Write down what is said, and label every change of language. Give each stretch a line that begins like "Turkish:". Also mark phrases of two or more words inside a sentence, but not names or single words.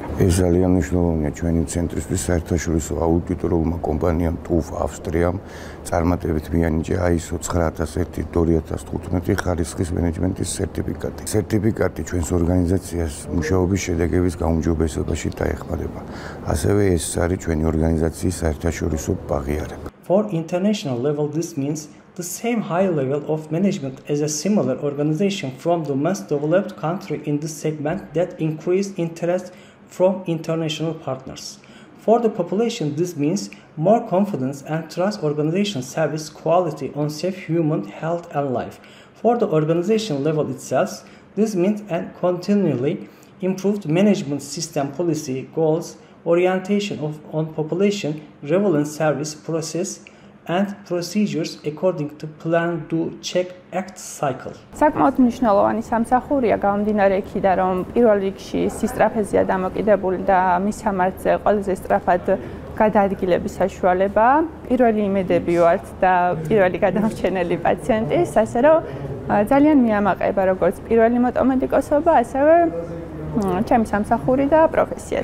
Georgian: ეს ძალიან მნიშვნელოვანია ჩვენი ცენტრისთვის, საერთაშორისო აუდიტორულმა კომპანიამ TÜV ავსტრიამ წარმატებით მიანიჭა ISO 9001-2015 ხარისხის მენეჯმენტის სერტიფიკატი. სერტიფიკატი ჩვენს ორგანიზაციას მუშაობის შედეგების გაუმჯობესებაში დაეხმარება. ასევე ეს არის ჩვენი ორგანიზაციის საერთაშორისო აღიარება.
English: For international level, this means the same high level of management as a similar organization from the most developed country in this segment that increased interest from international partners. For the population, this means more confidence and trust organization service quality on safe human health and life. For the organization level itself, this means a continually improved management system policy goals, orientation on population, relevant service process and procedures according to plan do check act cycle.
Georgian: საკმაოდ მნიშვნელოვანი სამსახურია გამომდინარე იქიდან, რომ პირველ რიგში სისტრაფეზეა დამოკიდებული და მის სამართზე ყველაზე სწრაფად გადაადგილების საშუალება. პირველი იმედები ვართ და პირველი გადამრჩენელი პაციენტის, ასე რომ ძალიან მიამაყება როგორც პირველი მოტომედიკოსობა, ასევე ჩემი სამსახური და პროფესია.